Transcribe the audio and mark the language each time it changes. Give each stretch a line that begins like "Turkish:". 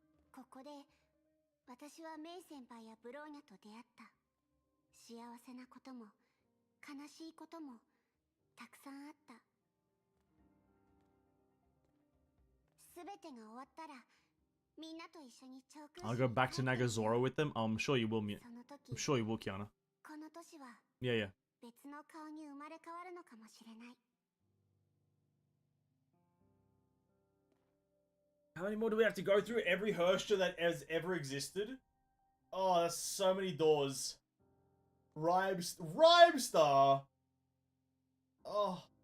Japanese: ここで私はメイ先輩やブローニャと出会った。幸せなことも悲しいこともたくさんあった。すべてが終わったらみんなと一緒にチョーク。
English: I'll go back to Nagazora with them. I'm sure you will, I'm sure you will, Kiana.
Japanese: この年は
English: Yeah.
Japanese: 別の顔に生まれ変わるのかもしれない。
English: How many more do we have to go through? Every Hersher that has ever existed? Oh, that's so many doors. Rhymestar! Oh.